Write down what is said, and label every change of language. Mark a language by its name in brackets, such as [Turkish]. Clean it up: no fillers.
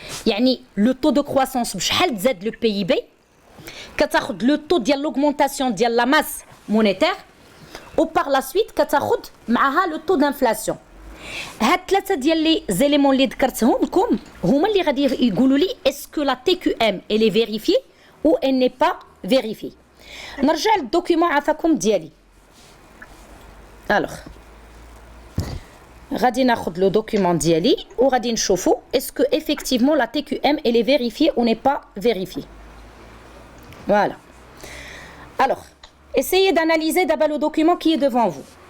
[Arabic] يعني [French] le taux de croissance [Arabic] بشحال تزاد [French] le PIB, [Arabic] كتاخذ [French] le taux [Arabic] ديال [French] l'augmentation [Arabic] ديال [French] la masse monétaire ou par la suite [Arabic] كتاخذ معها [French] le taux d'inflation. [Arabic] هاد 3 ديال لي زيليمون اللي ذكرتهم لكم هما اللي غادي يقولوا لي [French] est-ce que la TQM elle est vérifiée ou elle n'est pas vérifiée. [Arabic] نرجع للدوكيومون عافاكم ديالي. [French] alors [Arabic] غادي ناخذ لو دوكيومون ديالي وغادي نشوفوا [French] est-ce que effectivement la TQM elle est vérifiée ou n'est pas vérifiée. Voilà. Alors, essayez d'analyser d'abord le document qui est devant vous.